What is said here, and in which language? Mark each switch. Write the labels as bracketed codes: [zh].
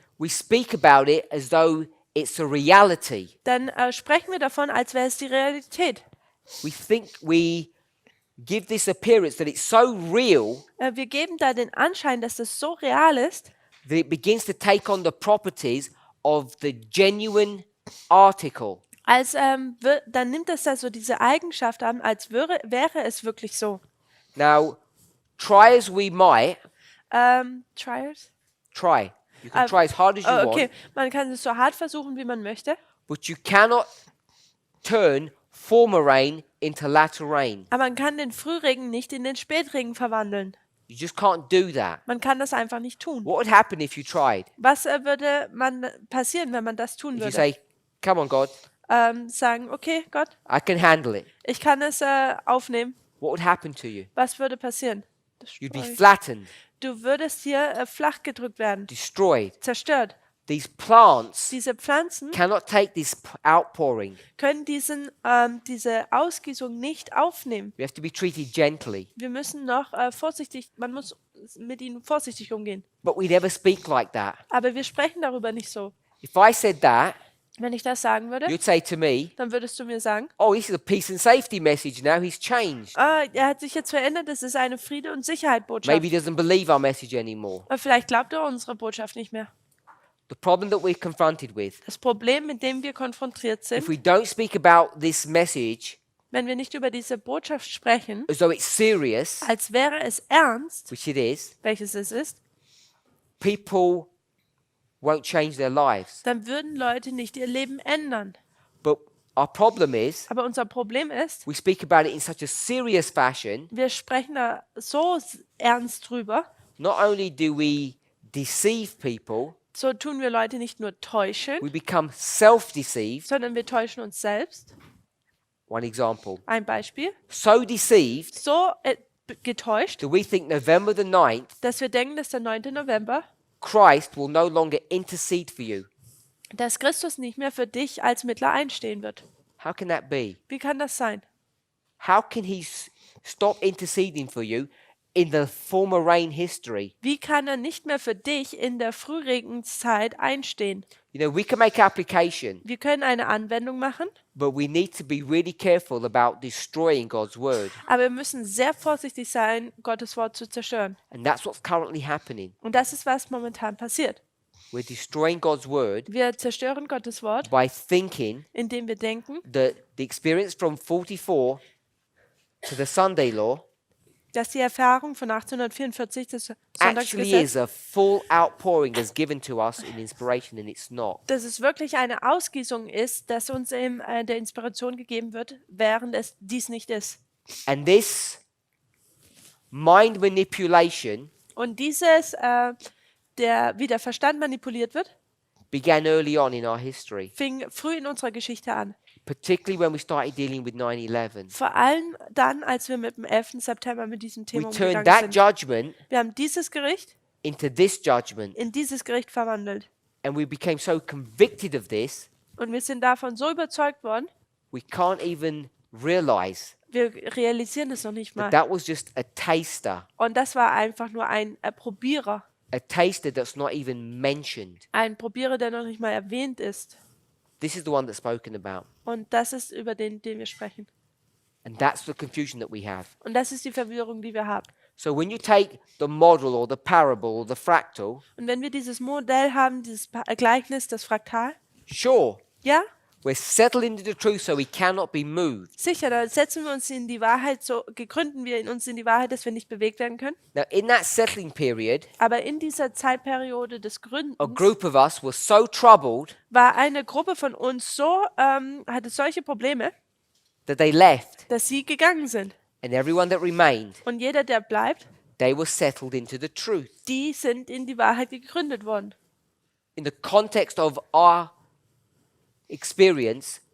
[en] we speak about it as though it's a reality. [de] dann sprechen wir davon, als wäre es die Realität. [en] We give this appearance that it's so real [de] Wir geben da den Anschein, dass das so real ist, [en] that it begins to take on the properties of the genuine article. [de] als dann nimmt es da so diese Eigenschaft an, als wäre es wirklich so. [en] Now, try as we might, Trials? try. You can try as hard as you Okay, want, [de] man kann es so hart versuchen, wie man möchte, [en] but you cannot turn former rain into latter rain. [de] aber man kann den Frühregen nicht in den Spätregen verwandeln. [en] You just can't do that. [de] Man kann das einfach nicht tun. [en] What would happen if you tried? [de] Was würde passieren, wenn man das tun [en] If you [de] würde? [en] say, come on, God, [de] Sagen, okay, Gott, [en] I can handle it. [de] ich kann es aufnehmen. [en] What would happen to you? [de] Was würde passieren? [en] You'd be flattened, [de] Du würdest hier flach gedrückt werden, [en] destroyed. [de] zerstört. [en] These plants [de] Diese Pflanzen [en] cannot take this outpouring. [de] können diese Ausgießung nicht aufnehmen. [en] We have to be treated gently. [de] Wir müssen noch man muss mit ihnen vorsichtig umgehen. [en] But we never speak like that. [de] Aber wir sprechen darüber nicht so. [en] If I said that, [de] Wenn ich das sagen würde, [en] you'd say to me, [de] dann würdest du mir sagen, [en] oh, this is a peace and safety message now. He's changed. [de] er hat sich jetzt verändert, das ist eine Friede- und Sicherheit-Botschaft. [en] Maybe he doesn't believe our message anymore. [de] Vielleicht glaubt er unsere Botschaft nicht mehr. [en] The problem that we're confronted with, [de] Das Problem, mit dem wir konfrontiert sind, [en] if we don't speak about this message [de] wenn wir nicht über diese Botschaft sprechen, [en] as though it's serious, [de] als wäre es ernst, [en] which it is, [de] welches es ist, [en] people won't change their lives. [de] dann würden Leute nicht ihr Leben ändern. [en] But our problem is, [de] Aber unser Problem ist, [en] we speak about it in such a serious fashion. [de] wir sprechen da so ernst drüber, [en] Not only do we deceive people, [de] so tun wir Leute nicht nur täuschen, [en] we become self-deceived. [de] sondern wir täuschen uns selbst. [en] One example. [de] Ein Beispiel. [en] So deceived [de] So getäuscht, [en] that we think November the 9th, [de] dass wir denken, dass der 9. [en] November, Christ will no longer intercede for you. [de] dass Christus nicht mehr für dich als Mittler einstehen wird. [en] How can that be? [de] Wie kann das sein? [en] How can he stop interceding for you in the former rain history? [de] Wie kann er nicht mehr für dich in der Frühregenszeit einstehen? [en] You know, we can make application, [de] Wir können eine Anwendung machen, [en] but we need to be really careful about destroying God's word. [de] aber wir müssen sehr vorsichtig sein, Gottes Wort zu zerstören. [en] And that's what's currently happening. [de] Und das ist, was momentan passiert. [en] We're destroying God's word [de] Wir zerstören Gottes Wort, [en] by thinking [de] indem wir denken, [en] that the experience from 44 to the Sunday law [de] dass die Erfahrung von 1844 des [en] actually [de] Sonntagsgesetzes, [en] is a full outpouring that's given to us in inspiration, and it's not. [de] dass es wirklich eine Ausgießung ist, dass uns in der Inspiration gegeben wird, während es dies nicht ist. [en] And this mind manipulation [de] Und dieses, wie der Verstand manipuliert wird, [en] began early on in our history, [de] fing früh in unserer Geschichte an. [en] particularly when we started dealing with 9/11. [de] Vor allem dann, als wir mit dem 11. September mit diesem [en] We [de] Thema [en] turned [de] umgegangen [en] that [de] sind. [en] judgment [de] Wir haben dieses Gericht [en] into this judgment, [de] in dieses Gericht verwandelt. [en] and we became so convicted of this, [de] Und wir sind davon so überzeugt worden, [en] we can't even realize [de] wir realisieren es noch nicht mal. [en] that was just a taster, [de] Und das war einfach nur ein Probierer. [en] a taster that's not even mentioned. [de] Ein Probierer, der noch nicht mal erwähnt ist. [en] This is the one that's spoken about, [de] Und das ist über den wir sprechen. [en] and that's the confusion that we have. [de] Und das ist die Verwirrung, die wir haben. [en] So when you take the model or the parable or the fractal, [de] Und wenn wir dieses Modell haben, dieses Gleichnis, das Fraktal, [en] sure, [de] ja, [en] we're settled into the truth so we cannot be moved. [de] sicher, da setzen wir uns in die Wahrheit, so gegründen wir in uns in die Wahrheit, dass wir nicht bewegt werden können. [en] Now, in that settling period, [de] Aber in dieser Zeitperiode des [en] a [de] Gründens [en] group of us were so troubled [de] war eine Gruppe von uns so, hatte solche Probleme, [en] that they left, [de] dass sie gegangen sind. [en] and everyone that remained, [de] Und jeder, der bleibt, [en] they were settled into the truth. [de] die sind in die Wahrheit gegründet worden. [en] In the context of our experience,